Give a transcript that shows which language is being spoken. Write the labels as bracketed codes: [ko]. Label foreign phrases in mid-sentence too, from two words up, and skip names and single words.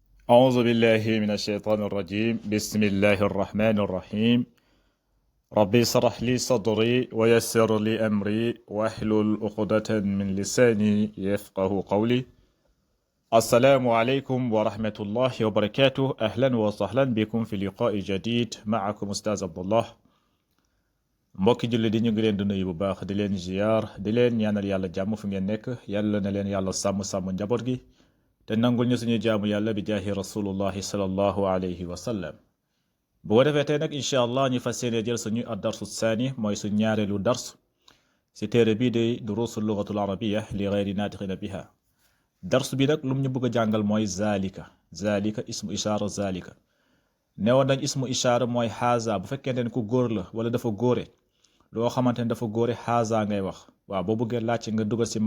[ar] أعوذ بالله من الشيطان الرجيم بسم الله الرحمن الرحيم ربي اشرح لي صدري ويسر لي أمري واحلل عقدة من لساني يفقه قولي السلام عليكم ورحمة الله وبركاته أهلا وسهلا بكم في لقاء جديد معكم أستاذ عبد الله [wo] mbokki julli di ñu ngi leen di nuyu bu baax di leen ziar di leen ñaanal yàlla jàmm fu ngeen nekk yàlla na leen yàlla sàmm njaboot gi te nangul ñu suñu jaamu yàlla bi jaahi [ar] رسول الله صلى الله عليه وسلم [wo] bu ko defee tey nag [ar] إن شاء الله [wo] ñu fas yéene jël suñu [ar] الدرس الثاني [wo] mooy suñu ñaareelu dars si téere bii di [ar] دروس اللغة العربية لغير الناطقين بها [wo] dars bi nag lum ñu bëgg a jàngal mooy [ar] ذلك اسم إشارة [wo] zalika newoon nañ [ar] اسم إشارة [wo] mooy xaaza bu fekkente ne ku góor la wala dafa góore loo xamante ne dafa góore xaaza ngay wax waaw boo bëggee laajte nga dugal si